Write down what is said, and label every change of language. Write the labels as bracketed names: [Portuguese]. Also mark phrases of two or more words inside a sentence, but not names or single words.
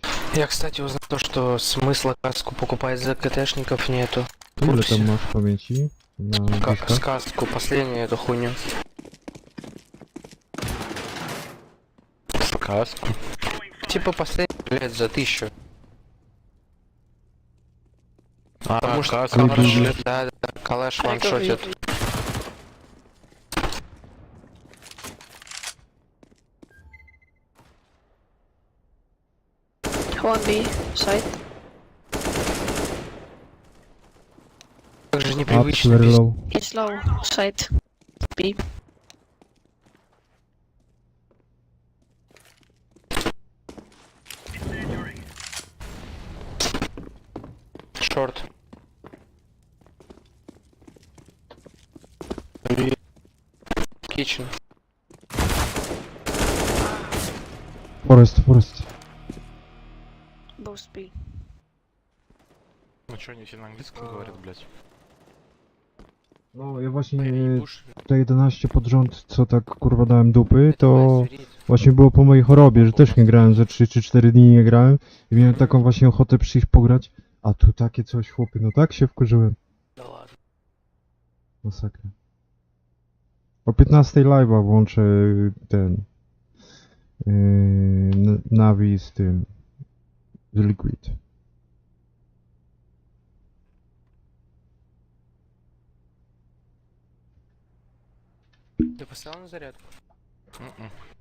[Russian] Я, кстати, узнал то, что смысла каску покупать за КТшников нету. В [Polish] Ile [Russian] курсе? [Polish] tam masz pamięci? Na [Russian] Как [Polish] dyskach? [Russian] сказку, последнюю эту хуйню. Сказку. Типа последний, блядь, за 1000. А, Потому что сказку. калаш, да, калаш ваншотит. [English] One B. Side. [Russian] Как же [English] Up, [Russian] непривычно. [English] very [Russian] пиздец. [English] low. It's low. Side. B. Шорт. Кичен. Forest. Both B. [Russian] Ну чё, они все на английском говорят, блядь? [Polish] No ja właśnie [Russian] Пуш. [Polish] te 11 pod rząd, co tak kurwa dałem dupy, to właśnie było po mojej chorobie, że też nie grałem, ze 3 czy 4 dni nie grałem i miałem taką właśnie ochotę przyjść pograć, a tu takie coś, chłopie, no tak się wkurzyłem. [Russian] Да ладно. [Polish] Masakra. O 15 live'a włączę ten NaVi z tym z Liquid. [Russian] Ты поставил на зарядку? М-м.